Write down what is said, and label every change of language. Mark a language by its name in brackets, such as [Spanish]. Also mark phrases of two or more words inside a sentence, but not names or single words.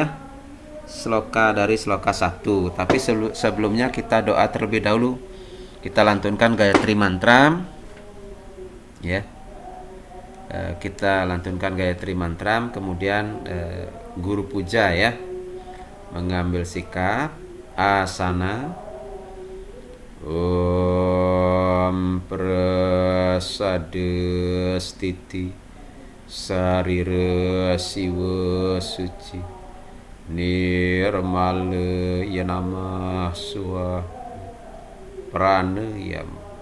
[Indonesian] Sloka dari sloka 1. Tapi sebelumnya kita doa terlebih dahulu. Kita lantunkan Gayatri Mantra ya. Kita lantunkan Gayatri Mantra, kemudian guru puja ya mengambil sikap asana. [Sanskrit] Om prasadestiti sarira siwa suci nirmala yanamah suah pranayama.